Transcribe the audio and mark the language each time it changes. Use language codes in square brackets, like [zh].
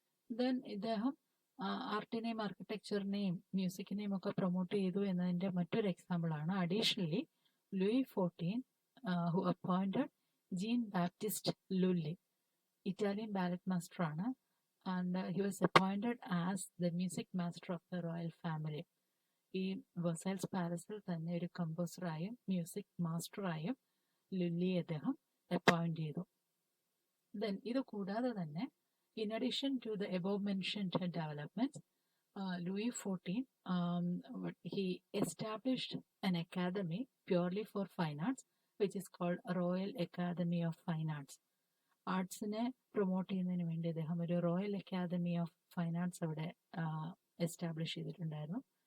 [ml] Then ഇദ്ദേഹം ആർട്ടിനെയും ആർക്കിടെക്ചറിനെയും മ്യൂസിക്കിനെയും ഒക്കെ promote ചെയ്തു എന്നതിൻ്റെ മറ്റൊരു എക്സാമ്പിളാണ് additionally Louis XIV [en] who appointed [ml] gene Baptist ലുല്ലി, Italian ballot master ആണ്, [en] and he was appointed as the music master of the royal family. [ml] ഈ വേഴ്സൈസ് പാലസിൽ തന്നെ ഒരു കമ്പോസറായും മ്യൂസിക് മാസ്റ്ററായും ലുല്ലിയെ അദ്ദേഹം അപ്പോയിന്റ് ചെയ്തു. [en] then [ml] ഇത് കൂടാതെ തന്നെ, [en] in addition to the above mentioned developments, Louis XIV he established an academy purely for fine arts, which is called Royal Academy of Fine Arts. [ml] ആർട്സിനെ promote ചെയ്യുന്നതിന് വേണ്ടി അദ്ദേഹം ഒരു royal academy of fine arts അവിടെ establish ചെയ്തിട്ടുണ്ടായിരുന്നു.